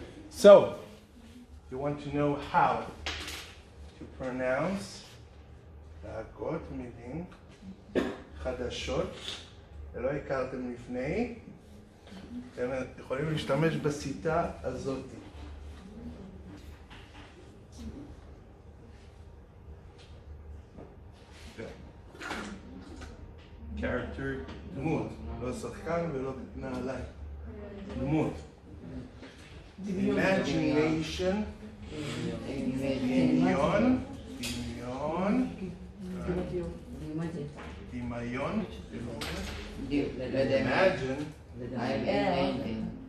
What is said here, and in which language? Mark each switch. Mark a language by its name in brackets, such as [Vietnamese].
[English] So, you want to know how to pronounce [Hebrew] להגות מילים חדשות שלא הכרתם לפני. אתם יכולים להשתמש בשיטה הזאת. character, דמות, לא שחקן ולא נעליים. דמות. imagination, דמיון, דמיון, imagine, imagining.